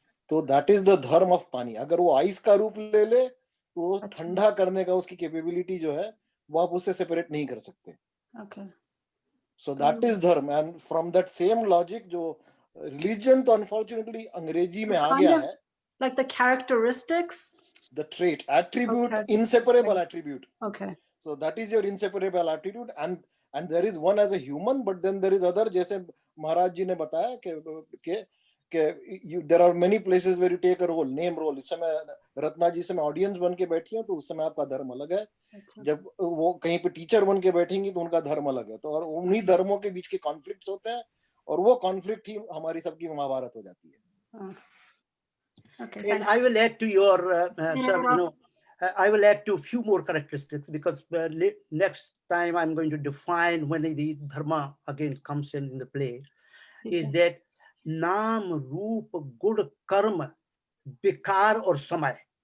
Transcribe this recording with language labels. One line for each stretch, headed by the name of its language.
Hindi: तो that is the धर्म of पानी। अगर वो आइस का रूप ले ले तो ठंडा करने का उसकी कैपेबिलिटी जो है वो आप उससे सेपरेट नहीं कर सकते। सो दैट इज धर्म। And from that same logic, जो रिलीजन तो अनफॉर्चुनेटली अंग्रेजी में आ गया है,
English: like the characteristics, the trait, attribute, Okay. inseparable attribute. Okay. So that is your inseparable attribute, and there is one as a human, but then there is other, जैसे महाराज जी ने बताया कि there are many places where you take a role, name role।
Hindi: इस समय रत्ना जी से मैं audience बन के बैठी हूँ, तो उस समय आपका धर्म अलग है। जब वो कहीं पे टीचर बन के बैठेंगी तो उनका धर्म अलग है। तो और उन्हीं धर्मों के बीच के कॉन्फ्लिक्ट्स होते हैं, और वो कॉन्फ्लिक्ट ही हमारी सबकी महाभारत हो जाती है।
English: Okay. And I will add to your, sir, I will add to a few more characteristics, because next time I'm going to define when the dharma again comes in the play, is that naam, roop, good, karma, vikar or samay.